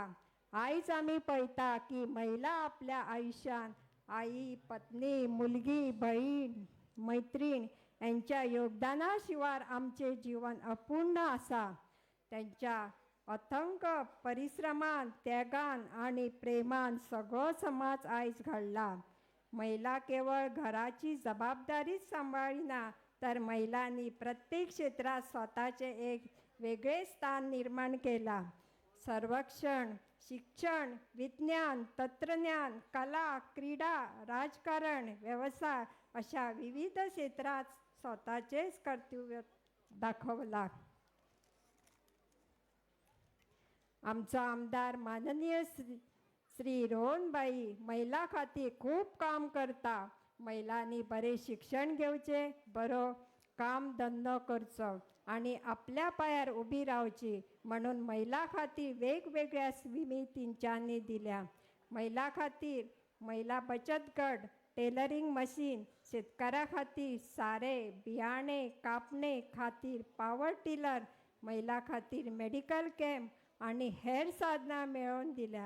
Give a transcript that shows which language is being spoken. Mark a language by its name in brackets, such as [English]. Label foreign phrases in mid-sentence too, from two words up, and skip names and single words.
[Konkani] आयज आमी पळयता की महिला आपल्या आयुश्यान आई, पत्नी, मुलगी, भयण, मैत्रीण यांच्या योगदाना शिवाय आमचे जीवन अपूर्ण आसा. त्यांच्या अथंक परिश्रमान, त्यागान आणि प्रेमान सगळो समाज आयज घडला. महिला केवळ घराची जबाबदारीच सांबाळिना तर महिलांनी प्रत्येक क्षेत्रात स्वतःचे एक वेगळे स्थान निर्माण केला. संरक्षण, शिक्षण, विज्ञान, तंत्रज्ञान, कला, क्रीडा, राजकारण, व्यवसाय अशा विविध क्षेत्रात स्वतःचेच कर्तव्य दाखवला. आमचा आमदार माननीय श्री रोहनबाई महिला खातीर खूप काम करता. महिलांनी बरे शिक्षण घेवचे, बरो काम धंदो करचो आणि आपल्या पायार उभी रावची म्हणून महिला खातीर वेगवेगळ्या स्विमी तेंच्यांनी दिल्या. महिला खातीर महिला बचत गट, [English] tailoring machine, [Konkani] शेतकऱ्या खातीर सारे, बियाणे, कापणे खातीर [English] power tiller, [Konkani] महिला खातीर [English] medical camp [Konkani] आणि हेर साधनां मेळोवन दिल्या.